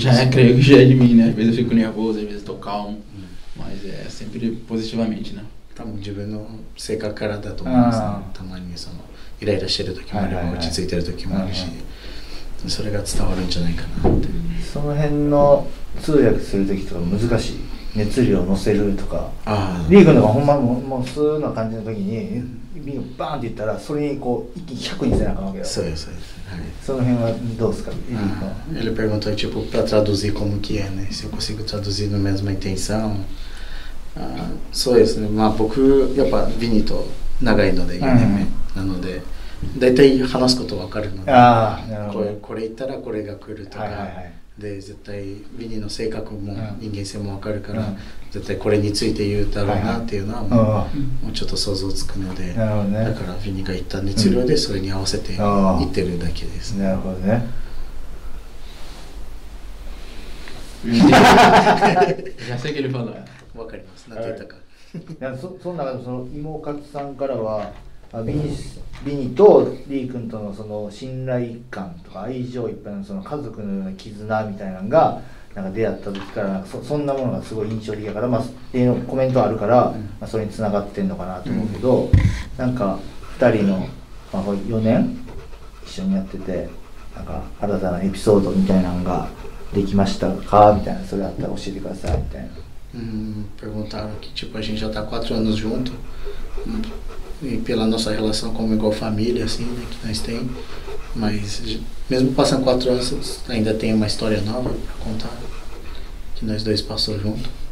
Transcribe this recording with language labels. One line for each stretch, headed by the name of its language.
Portuguese: Creio que já é de mim, né? Às vezes eu fico nervoso, às vezes eu tô calmo, mas é sempre positivamente, né?
Japanese: 多分自分の性格からだと思いますね。たまにそのイライラしてる時もあれば落ち着いてる時もあるし、それが伝わるんじゃないかなって。その辺の通訳する時とか難しい。熱量を乗せるとか。リーグのがほんまもう普通な感じの時にビンをバーンって言ったらそれにこう一気に100にせなあかんわけよ。そうですそうです。はい。その辺はどうですか。
Portuguese: Ele perguntou tipo para traduzir como que é, né? Se eu consigo traduzir na mesma intenção.
Japanese: そうですね。まあ僕やっぱビニと長いので4年目なので。だいたい話すこと分かるので、これ言ったらこれが来るとか、で絶対ビニの性格も人間性も分かるから、絶対これについて言うだろうなっていうのはもうちょっと想像つくので、だからビニが言った熱量でそれに合わせて言ってるだけです。なるほどね。
Portuguese: Já sei que ele falou.
Japanese: 分かります。何て言ったか。その中でその芋勝さんからは。ビニとリー君とのその信頼感とか愛情いっぱいのその家族のような絆みたいなのがなんか出会った時からそんなものがすごい印象的だから、っていうのコメントあるから、それに繋がってんのかなと思うけど、なんか2人の、4年一緒にやっててなんか新たなエピソードみたいなのができましたかみたいな、それあったら教えてくださいみたいな。
Portuguese: Perguntaram que tipo a gente já tá 4 anos junto. E pela nossa relação como igual família assim, né, que nós tem, mas mesmo passando 4 anos ainda tem uma história nova para contar que nós dois passou junto.